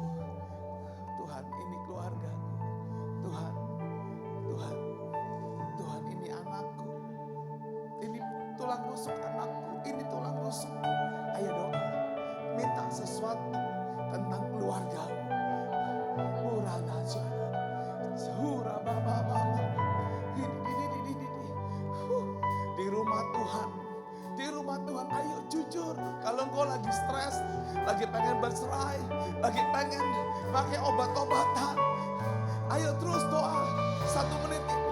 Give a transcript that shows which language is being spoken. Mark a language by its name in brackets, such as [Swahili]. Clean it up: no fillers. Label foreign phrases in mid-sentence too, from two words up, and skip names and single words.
[Indonesian] Tuhan, ini keluargaku. Tuhan, Tuhan, Tuhan, ini anakku. Ini tulang rusuk anakku, ini tulang rusuk. Ayo doa, minta sesuatu tentang keluargamu. Urana jana, hura baba baba. Di rumah Tuhan, di rumah Tuhan, ayo jujur. Kalau engkau lagi stres, lagi pengen bercerai, lagi pengen pakai obat-obatan, ayo terus doa 1 menit ini.